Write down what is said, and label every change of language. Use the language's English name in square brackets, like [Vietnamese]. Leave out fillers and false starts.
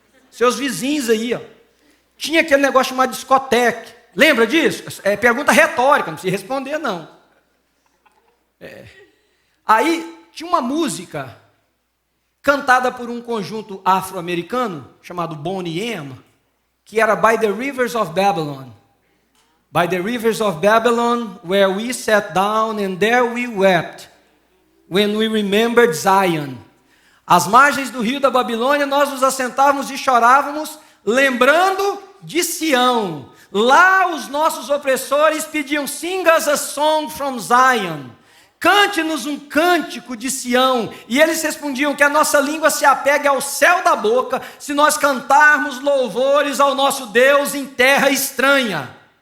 [Portuguese] Seus vizinhos aí, ó. Tinha aquele negócio chamado discoteca. Lembra disso? É pergunta retórica, não precisa responder, não. Aí, tinha uma música cantada por um conjunto afro-americano, chamado Boney M., que era By the Rivers of Babylon. [English] By the rivers of Babylon, where we sat down and there we wept, when we remembered Zion. [Portuguese] Às margens do rio da Babilônia, nós nos assentávamos e chorávamos, lembrando de Sião. Lá os nossos opressores pediam, [English] sing us a song from Zion. [Portuguese] Cante-nos um cântico de Sião. E eles respondiam que a nossa língua se apegue ao céu da boca, se nós cantarmos louvores ao nosso Deus em terra estranha.